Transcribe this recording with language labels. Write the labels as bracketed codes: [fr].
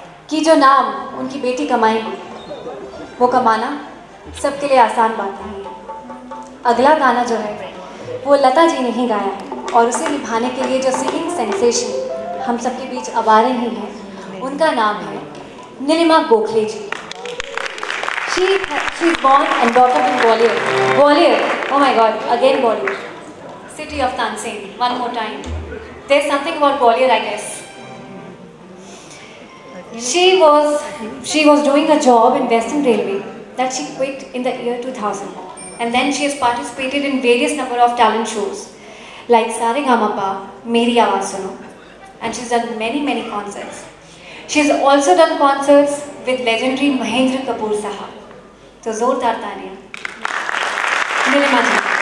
[hi] कि जो नाम उनकी बेटी कमाएगी वो कमाना सबके लिए आसान बात नहीं है। अगला गाना जो है वो लता जी ने ही गाया है और उसे निभाने के लिए जो सिंगिंग सेंसेशन हम सबके बीच अब आ रही हैं उनका नाम है नीलिमा गोखले जी। [en] She is born and brought up in Gwalior. Gwalior, oh my God, again Gwalior. City of Tansing, one more time. There's something about Gwalior, I guess. She was doing a job in Western Railway that she quit in the year 2000. And then she has participated in various number of talent shows like Saregama, Meri Awaaz Suno. And she's done many concerts. She's also done concerts with legendary Mahendra Kapoor Sahab. [hi] तो जोरदार तालियां नीलिमा जी।